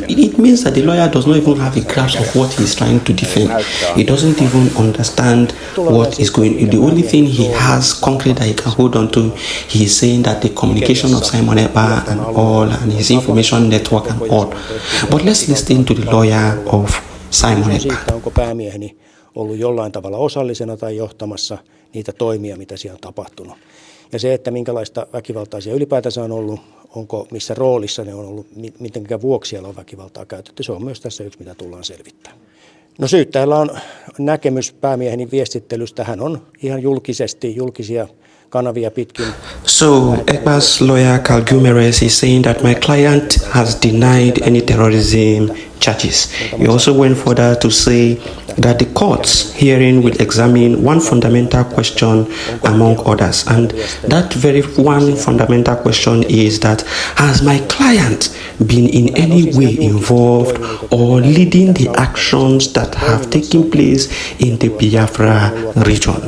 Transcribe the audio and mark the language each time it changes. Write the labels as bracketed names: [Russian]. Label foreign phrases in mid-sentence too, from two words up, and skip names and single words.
[English] It means that the lawyer does not even have a grasp of what he is trying to defend. He doesn't even understand what is going on. The only thing he has concrete that he can hold on to, he is saying that the communication of Simon Ekpa and all, and his information network and all. But let's listen to the lawyer of Simon Ekpa. [Finnish] Onko päämieheni ollut jollain tavalla osallisena tai johtamassa niitä toimia, mitä siellä on tapahtunut. Ja se, että minkälaista väkivaltaa siellä ylipäätänsä on ollut, onko missä roolissa ne on ollut, mitenkä vuoksi siellä on väkivaltaa käytetty, se on myös tässä yksi, mitä tullaan selvittämään. No syyttäjällä on näkemys päämieheni viestittelystä, hän on ihan julkisia kanavia pitkin. [English] So EKPA's lawyer Carl Gumeres is saying that my client has denied any terrorism charges. He also went further to say that the court's hearing will examine one fundamental question among others, and that very one fundamental question is that has my client been in any way involved or leading the actions that have taken place in the Biafra region?